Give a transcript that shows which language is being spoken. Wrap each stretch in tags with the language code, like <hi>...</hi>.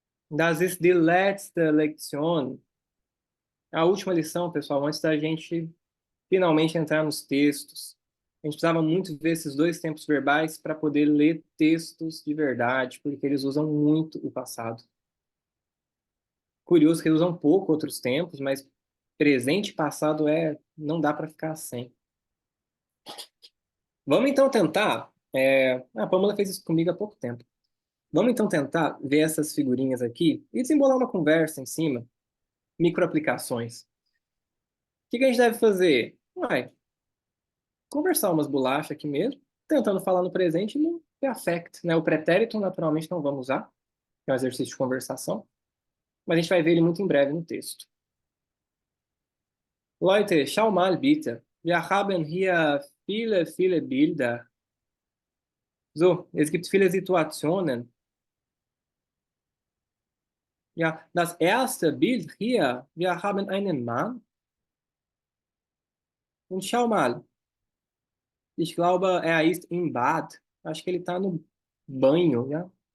<de>Das ist die letzte Lektion.</de> <pt>A última lição, pessoal, antes da gente finalmente entrar nos textos. A gente precisava muito ver esses dois tempos verbais para poder ler textos de verdade, porque eles usam muito o passado. Curioso que eles usam pouco outros tempos, mas presente e passado não dá para ficar sem. Vamos então tentar. A Pamela fez isso comigo há pouco tempo. Vamos então tentar ver essas figurinhas aqui e desembolar uma conversa em cima, microaplicações. O que a gente deve fazer? Uai, conversar umas bolachas aqui mesmo, tentando falar no presente e no perfect, né? O pretérito, naturalmente, não vamos usar, que é um exercício de conversação, mas a gente vai ver ele muito em breve no texto.</pt> <de>Leute, schau mal bitte. Wir haben hier viele, viele Bilder. So, es gibt viele Situationen. Ja, das erste Bild hier, wir haben einen Mann. Und schau mal, ich glaube, er ist im Bad.</de> <pt>Acho que ele está no banho, né?</pt>